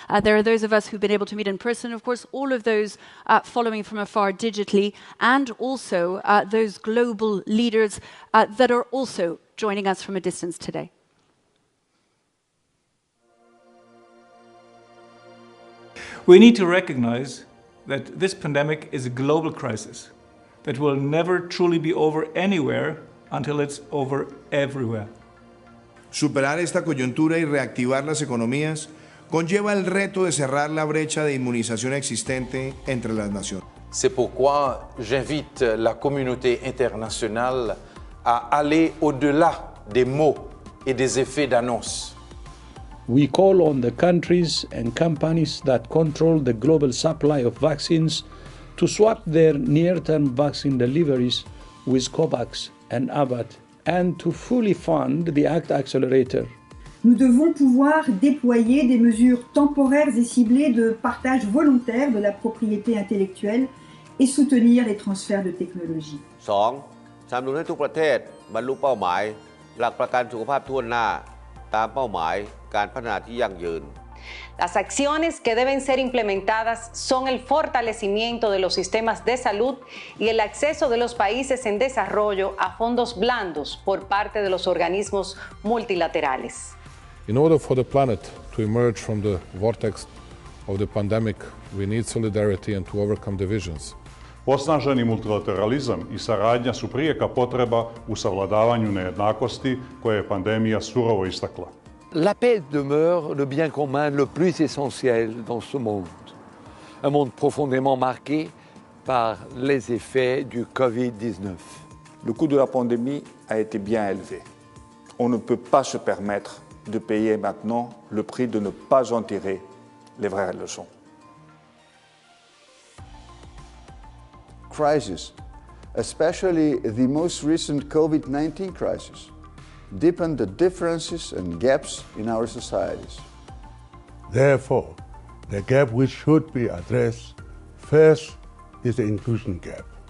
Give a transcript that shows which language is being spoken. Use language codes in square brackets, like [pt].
[en] There are those of us who've been able to meet in person, of course, all of those following from afar digitally, and also those global leaders that are also joining us from a distance today. We need to recognize that this pandemic is a global crisis that will never truly be over anywhere until it's over everywhere. [es] Superar esta coyuntura y reactivar las economías conlleva el reto de cerrar la brecha de inmunización existente entre las naciones. [fr] C'est pourquoi j'invite la communauté internationale à aller au-delà des mots et des effets d'annonce. [en] We call on the countries and companies that control the global supply of vaccines to swap their near-term vaccine deliveries with COVAX and Abbott and to fully fund the ACT Accelerator. [fr] Nous devons pouvoir déployer des mesures temporaires et ciblées de partage volontaire de la propriété intellectuelle et soutenir les transferts de technologie. 2. [th] สนับสนุนให้ทุกประเทศบรรลุเป้าหมายหลักประกันสุขภาพทั่วหน้าตามเป้าหมายการพัฒนาที่ยั่งยืน [es] Las acciones que deben ser implementadas son el fortalecimiento de los sistemas de salud y el acceso de los países en desarrollo a fondos blandos por parte de los organismos multilaterales. [en] In order for the planet to emerge from the vortex of the pandemic, we need solidarity and to overcome divisions. [bs] Osnaženi multilateralizam i saradnja su prijeka potreba u savladavanju nejednakosti koje je pandemija surovo istakla. [fr] La paix demeure le bien commun le plus essentiel dans ce monde. Un monde profondément marqué par les effets du Covid-19. Le coût de la pandémie a été bien élevé. On ne peut pas se permettre de payer maintenant le prix de ne pas en tirer les vraies leçons. [en] Crisis, especially the most recent COVID-19 crisis, deepen the differences and gaps in our societies. Therefore, the gap which should be addressed first is the inclusion gap.